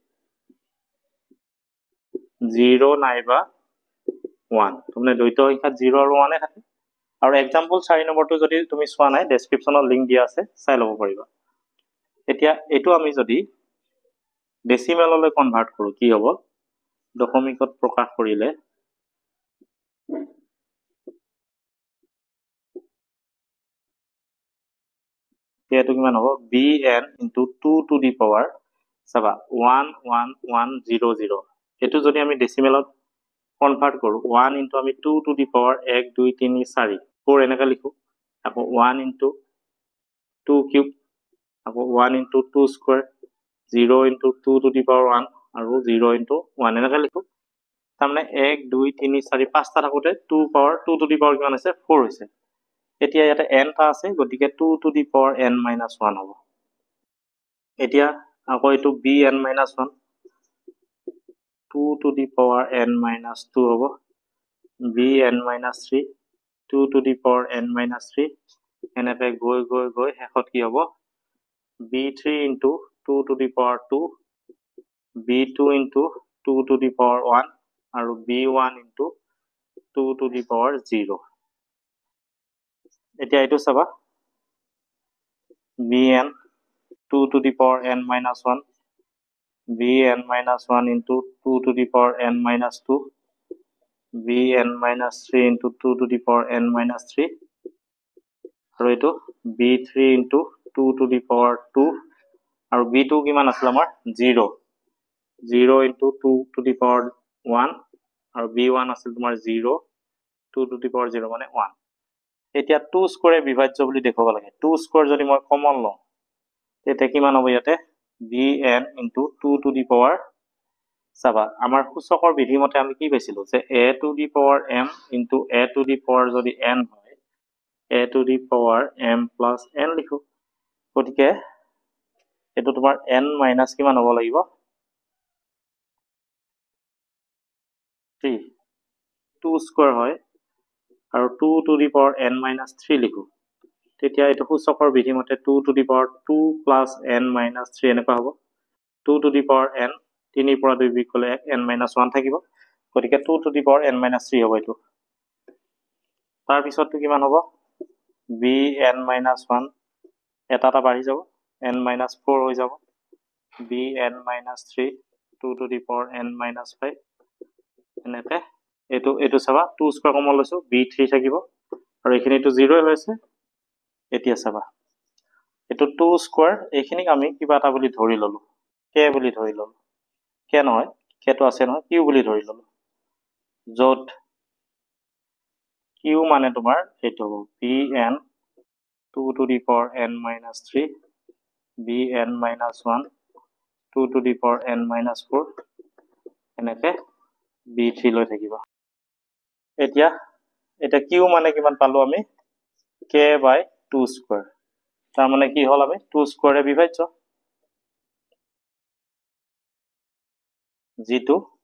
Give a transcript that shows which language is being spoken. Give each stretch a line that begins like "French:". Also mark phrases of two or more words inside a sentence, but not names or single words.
Assamese: 0 নাইবা 1 তুমি দ্বৈত সংখ্যা 0 আৰু 1 এ থাকে আৰু एग्जांपल 4 নম্বৰটো যদি তুমি চোৱা নাই ডেসক্ৰিপচনত লিংক দিয়া আছে চাই লব পাৰিবা এতিয়া এটো আমি যদি ডেসিমেললৈ কনভাৰ্ট কৰো কি হ'ব দশমিকত প্ৰকাশ কৰিলে এটো কিমান হ'ব
English: bn into 2 to the power
Assamese: চাবা 11100 এটো যদি আমি ডেসিমেলত কনভার্ট কৰো 1 into আমি 2 to
English: the power
Assamese: 1 2 3 4 4 এনেকা লিখো আকৌ
English: 1 into 2 cube
Assamese: আকৌ
English: 1 into 2 square 0 into 2 to the power 1
Assamese: আৰু 0 into 1 এনেকা লিখো তাৰমানে 1 2 3 4 5টা থাকোতে
English: 2 power 2 to the power
Assamese: কিমান আছে 4 হৈছে এতিয়া ইয়াতে n টা আছে গতিকে
English: 2 to the power n minus 1
Assamese: হ'ব এতিয়া আকৌ এটো
English: bn minus 1 2 to the power n minus 2 হ'ব bn minus 3 2 to the power n minus 3
Assamese: এনেকৈ গৈ শেষত কি হ'ব
English: b3 into 2 to the power 2 b2 into 2 to the power 1 আৰু b1 into 2 to the power 0
Assamese: এতিয়া এটো চাবা
English: bn 2 to the power n minus 1 bn minus 1 into 2 to the power n minus 2 bn minus 3 into 2 to the power n minus 3 আৰু এটো b3 into 2 to the power 2 আৰু b2
Assamese: কিমান আছিল আমাৰ
English: 0 0 into 2 to the power 1 আৰু b1
Assamese: আছিল তোমাৰ 0 2 to the power 0 মানে 1 এতিয়া 2 স্কয়ারে বিভাজ্য বুলি দেখাব লাগে 2 স্কয়ার যদি মই কমন লওঁ তেতিয়া কিমান হ'ব ইয়াতে
English: bn into 2 to the power
Assamese: চাবা আমাৰ সূচকৰ বিধি মতে আমি কি পাইছিলো যে
English: a to the power m into a to the power
Assamese: যদি n হয়
English: a to the power m plus n
Assamese: লিখো গতিকে এটো তোমাৰ
English: n minus
Assamese: কিমান হ'ব লাগিব 3 2 স্কয়ার হয় আৰু
English: 2 to the power n minus 3
Assamese: লিখো তেতিয়া এটো সূচকৰ বিধি মতে
English: 2 to the power 2 plus n minus 3
Assamese: এনেকা হ'ব
English: 2 to the power n
Assamese: 3 পৰা 2 বিয়োগ কৰিলে
English: n minus 1
Assamese: থাকিব গতিকে
English: 2 to the power n minus 3
Assamese: হ'ব এটো তাৰ পিছতটো কিমান হ'ব
English: bn minus 1
Assamese: এটা বাঢ়ি যাব
English: n minus 4
Assamese: হৈ যাব
English: bn minus 3 2 to the power n minus 5
Assamese: এনেকে এটো চাবা 2 স্কয়ার কমন লৈছো b3 থাকিব আৰু এইখিনিটো 0 হৈছে এতিয়া চাবা এটো 2 স্কয়াৰ এইখিনিক আমি কিবা এটা বুলি ধৰি ললো k বুলি ধৰি ললো k নহয় k তো আছে নহয় q বুলি ধৰি ললো যত q মানে তোমাৰ এটো হ'ব
English: bn 2 to the power n minus 3 bn minus 1 2 to the power n minus 4
Assamese: এনেকে b3 লৈ থাকিব এতিয়া এটা q মানে কিমান পালো আমি
English: k by 2 square
Assamese: তাৰ মানে কি হল আমি 2 স্কয়াৰে বিভাজ্য যেটো